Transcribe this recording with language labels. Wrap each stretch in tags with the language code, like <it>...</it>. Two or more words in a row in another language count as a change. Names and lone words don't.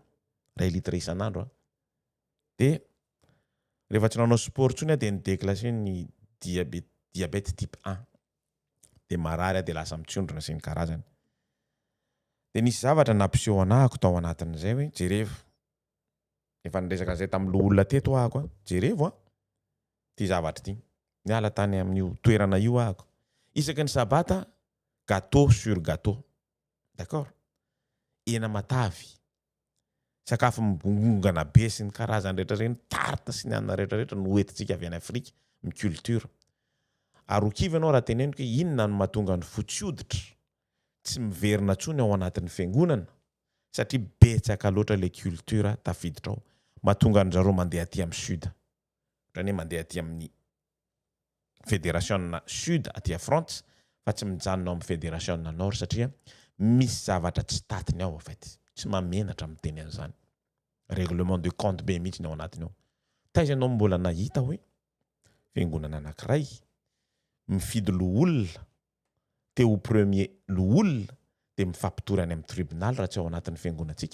<mg>2 litre isan'andro de rehefa tsy nanao sport tsony de nidéclassé ny</mg> <fr>diabète type 1</fr> <mg>de marary de lasa mitsondrona sy ny karazany. De nisy zavatra nampiseho anahako tao anatin'izay hoe jerevo. Efa niresaka an'izay tamin'ny olona teto ahako jerevo ty zavatra ty. Niala tany amin'io toerana io ahako. Isaky ny sabata</mg> <fr>gâteau sur gâteau. D'accord?</fr> <mg>Hena matavy. Sakafo mibongongana be sy ny karazany rehetra reny, tarte sy ny anana rehetra no entintsika avy any Afrika, ny culture. Ary kivy anao raha teneniko inona no mahatonga ny fotsioditra tsy miverina tsony ao anatin'ny fiangonana satria betsaka loatra le culture tafiditra ao. Mahatonga ny zareo mandeha aty amin'ny sud. Rany mandeha aty amin'ny</mg> <fr>fédération sud</fr> <mg>aty</mg> <fr>à France</fr> <mg>fa tsy mijanona amin'ny</mg> <fr>fédération nord</fr> <mg>satria misy zavatra tsy tatiny ao</mg> <fr>en fait.</fr> <mg>Tsy mamenatra miteny an'izany.</mg> <fr>Règlement de compte</fr> <mg>be mihitsy ao anatiny ao. Taiza anao mbola nahita hoe fiangonana anankiray mifidy loholona teo premier loholona de mifampitory any amin'ny tribunal raha tsy ao anatin'ny fiangonantsika.</mg>